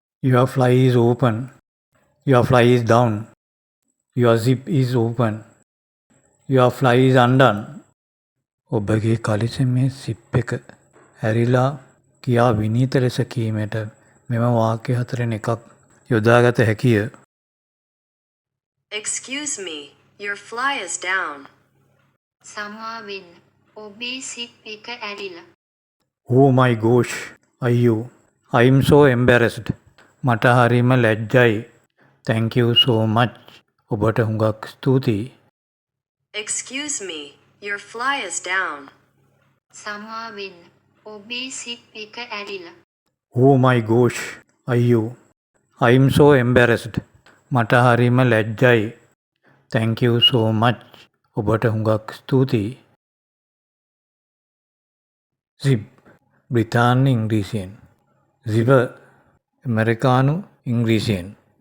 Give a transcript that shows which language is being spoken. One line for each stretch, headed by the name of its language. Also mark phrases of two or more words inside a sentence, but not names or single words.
English: Your fly is open. Your fly is down. Your zip is open. Your fly is undone.
Sinhala: ඔබගේ කලිසමේ සිප් එක ඇරිලා කියා විනීත ලෙස කීමට මෙම වාක්‍ය හතරෙන් එකක් යොදාගත හැකිය.
English: Excuse me, your fly is down.
Sinhala: සමාවෙන්න ඔබේ සිප් එක ඇරිලා.
English: Oh my gosh, අයියෝ. I'm so embarrassed.
Sinhala: මට හරිම ලැජ්ජයි.
English: Thank you so much.
Sinhala: ඔබට හුඟක් ස්තුතියි.
English: Excuse me, your fly is down.
Sinhala: සමාවෙන්න ඔබේ සිප් එක ඇරිලා.
English: Oh my gosh, අයියෝ. I'm so embarrassed.
Sinhala: මට හරිම ලැජ්ජයි.
English: Thank you so much.
Sinhala: ඔබට හුඟක් ස්තුතියි. Zip බ්‍රිතාන්‍ය ඉංග්‍රීසියෙන්. Zipper ඇමරිකානු ඉංග්‍රීසියෙන්.